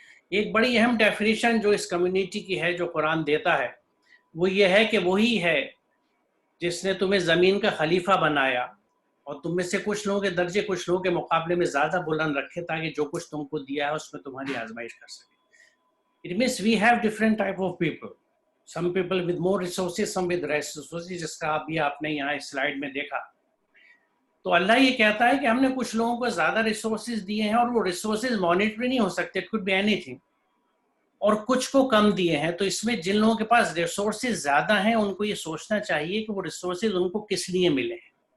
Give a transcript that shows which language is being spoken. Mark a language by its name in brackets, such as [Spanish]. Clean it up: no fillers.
[Urdu] ایک بڑی اہم ڈیفینیشن جو اس کمیونٹی کی ہے جو قرآن دیتا ہے وہ یہ ہے کہ وہی ہے جس نے تمہیں زمین کا خلیفہ بنایا اور تم میں سے کچھ لوگوں کے درجے کچھ لوگوں کے مقابلے میں زیادہ بلند رکھے تاکہ جو کچھ تم کو دیا ہے اس میں تمہاری آزمائش کر سکے. [English] It means we have different type of people. Some people with more resources, some with less resources, [Urdu] جس کا ابھی آپ نے یہاں اس سلائیڈ میں دیکھا. تو اللہ یہ کہتا ہے کہ ہم نے کچھ لوگوں کو زیادہ ریسورسز دیے ہیں اور وہ ریسورسز مانیٹری نہیں ہو سکتے، [English] it could be anything، [Urdu] اور کچھ کو کم دیے ہیں. تو اس میں جن لوگوں کے پاس ریسورسز زیادہ ہیں ان کو یہ سوچنا چاہیے کہ وہ ریسورسز ان کو کس لیے ملے ہیں.